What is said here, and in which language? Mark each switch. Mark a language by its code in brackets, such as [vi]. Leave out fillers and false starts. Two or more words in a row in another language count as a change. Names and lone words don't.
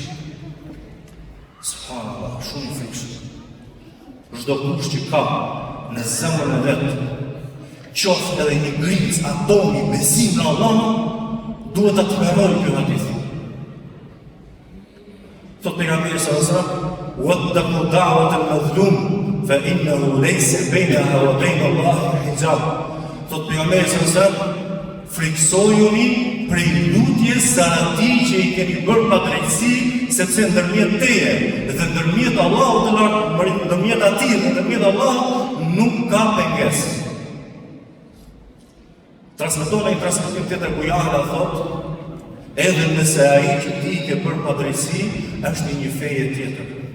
[sq] Subhanallah, shumë i frikshëm. Çdo kush që ka në zemrën e vet, qoftë edhe një grimc atomi besim në Allah, duhet ta tolerojë ky hadith. Thot pejgamberi [ar] صلى الله عليه وسلم واتقوا دعوة المظلوم فإنه ليس بينها وبين الله حجاب." [sq] Thot pejgamberi [ar] صلى الله عليه وسلم, [sq] friksojuni prej lutjes së atij që i keni bërë padrejtësi, sepse ndërmjet teje dhe ndërmjet Allahut të lartë, ndërmjet atij dhe ndërmjet Allahut nuk ka pengesë. Transmeton ai transmetim tjetër ku Jahra thot, edhe nëse ai që ti i ke bërë padrejtësi është një feje tjetër.